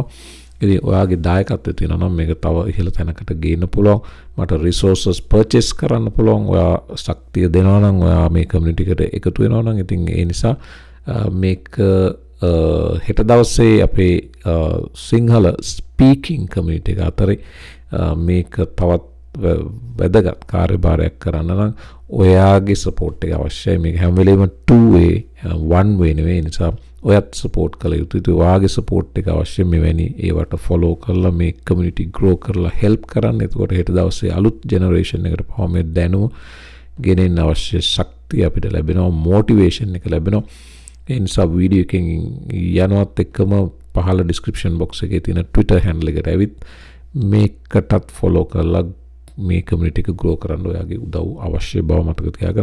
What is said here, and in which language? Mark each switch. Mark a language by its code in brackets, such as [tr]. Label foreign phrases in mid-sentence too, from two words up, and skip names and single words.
[si] ඉතින් ඔයාගේ දායකත්වය තියෙනවා නම් මේක තව ඉහළ තැනකට ගේන්න පුළුවන්. මට [en] resources purchase [si] කරන්න පුළුවන්. ඔයා ශක්තිය දෙනවා නම් ඔයා මේ community එකට එකතු වෙනවා නම් ඉතින් ඒ නිසා මේක හෙට දවසේ අපේ සිංහල [en] speaking community [si] එක අතරේ මේක තවත් වැදගත් කාර්යභාරයක් කරන්න නම් ඔයාගේ support එක අවශ්‍යයි. මේක හැම වෙලේම [en] two way one way [si] නෙවෙයි. නිසා ඔයත් support කළ යුතුයි. ඔයාගේ support එක අවශ්‍යයි. මෙවැනි ඒවට follow කරලා මේ [en] community grow [si] කරලා help කරන්න. එතකොට හෙට දවසේ අලුත් generation එකට පවා මේ දැනුම ගෙනෙන්න අවශ්‍ය ශක්තිය අපිට ලැබෙනවා. motivation එක ලැබෙනවා. ඒ නිසා වීඩියෝ එකෙන් යනවත් එක්කම පහළ [en] description box [si] එකේ තියෙන [en] Twitter handle [si] එකට ඇවිත් මේකටත් follow කරලා මේ community එක grow කරන්න ඔයාගේ උදව් අවශ්‍ය බව මතක තියාගන්න.